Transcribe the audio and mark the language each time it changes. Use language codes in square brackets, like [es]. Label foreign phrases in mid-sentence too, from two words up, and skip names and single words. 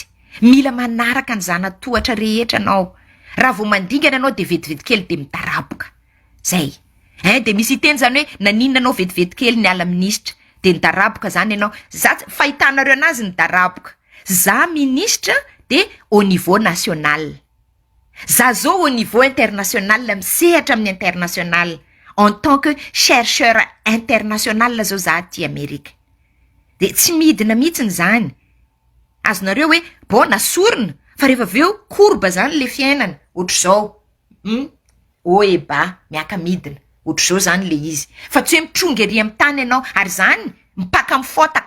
[mg] Mila manaraka ny zanatohatra rehetra anao. Raha vao mandingana anao de vetivety kely de midaraboka. Zay. De misy teny zany hoe naninona anao vetivety kely ny ala ministra de nidaraboka zany ianao. Za fahitanareo anazy nidaraboka. Za ministra de [fr] au niveau national. [mg] Za zao [fr] au niveau international [mg] misehatra amin'ny international. [fr] En tant que chercheur international [mg] zao za aty Amerika. De tsy midina mihitsiny zany. Azonareo hoe nasorina fa rehefa aveo korba zany le fiainana. Ohatr' zao. Miaka midina. Ohatr' zao zany le izy. Fa tsy hoe mitrongy ery amin'ny tany ianao ary zany mipaka mifotaka.